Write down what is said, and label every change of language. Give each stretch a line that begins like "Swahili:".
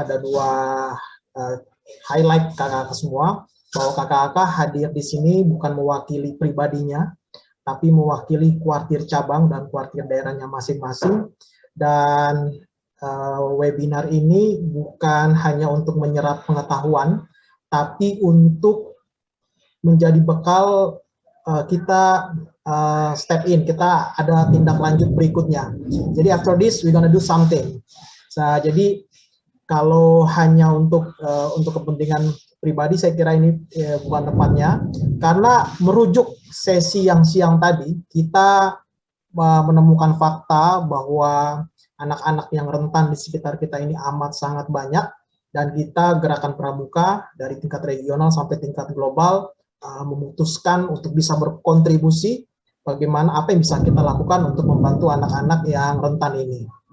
Indonesian: Ada dua highlight kakak-kakak semua, bahwa kakak-kakak hadir di sini bukan mewakili pribadinya, tapi mewakili kuartir cabang dan kuartir daerahnya masing-masing. Dan webinar ini bukan hanya untuk menyerap pengetahuan, tapi untuk menjadi bekal kita step in, kita ada tindak lanjut berikutnya.
English: Jadi after this we gonna do something.
Indonesian: Jadi kalau hanya untuk kepentingan pribadi, saya kira ini bukan tempatnya, karena merujuk sesi yang siang tadi, kita menemukan fakta bahwa anak-anak yang rentan di sekitar kita ini amat sangat banyak, dan kita Gerakan Pramuka dari tingkat regional sampai tingkat global memutuskan untuk bisa berkontribusi bagaimana apa yang bisa kita lakukan untuk membantu anak-anak yang rentan ini.